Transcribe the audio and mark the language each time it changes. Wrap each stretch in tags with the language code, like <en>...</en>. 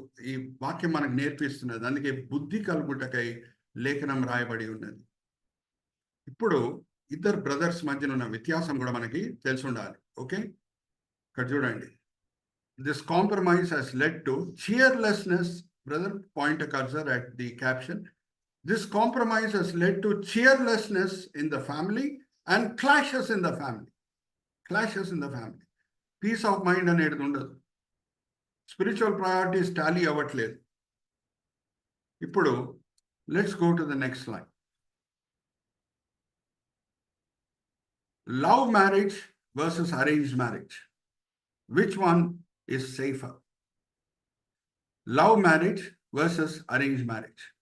<te>ఈ వాక్యం మనకు నేర్పిస్తున్నది, అందుకే బుద్ధి కలుగుటకై లేఖనం రాయబడి ఉన్నది. ఇప్పుడు ఇద్దరు బ్రదర్స్ మధ్యన ఉన్న వ్యత్యాసం కూడా మనకి తెలిసి ఉండాలి.</te> <en>okay,</en> <te>ఇక్కడ చూడండి.</te> <en>This compromise has led to cheerlessness. Brother, point a cursor at the caption. This compromise has led to cheerlessness in the family and clashes in the family. Clashes in the family. Peace of mind</en> <te>అనేది ఉండదు.</te> <en>Spiritual priorities tally అవ్వట్లేదు. ఇప్పుడు let's go to the next slide. Love marriage versus arranged marriage. Which one is safer? Love marriage versus arranged marriage.</en>